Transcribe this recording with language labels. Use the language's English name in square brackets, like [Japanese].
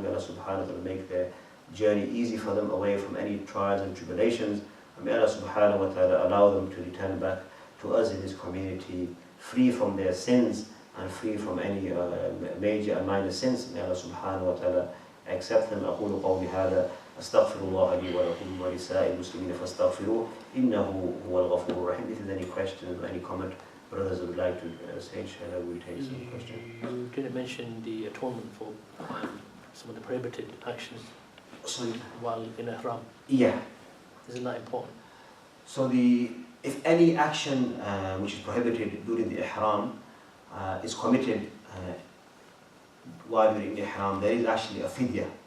[English] May Allah Subhanahu wa Taala make their journey easy for them, away from any trials and tribulations. And may Allah Subhanahu wa Taala allow them to return back to us in this community, free from their sins and free from any major and minor sins. May Allah Subhanahu wa Taala accept them. [Arabic] أقول قولي هذا أستغفر الله لي ولكم ولسائر المسلمين فاستغفروه إنه هو الغفور الرحيم. [English] If there's any question or any comment brothers would like to say, inshallah, we'll take some questions. You didn't mention the atonement for some of the prohibited actions while in Ihram. Yeah. Isn't that important? So if any action which is prohibited during the Ihram is committed while you're in Ihram, there is actually a fidya.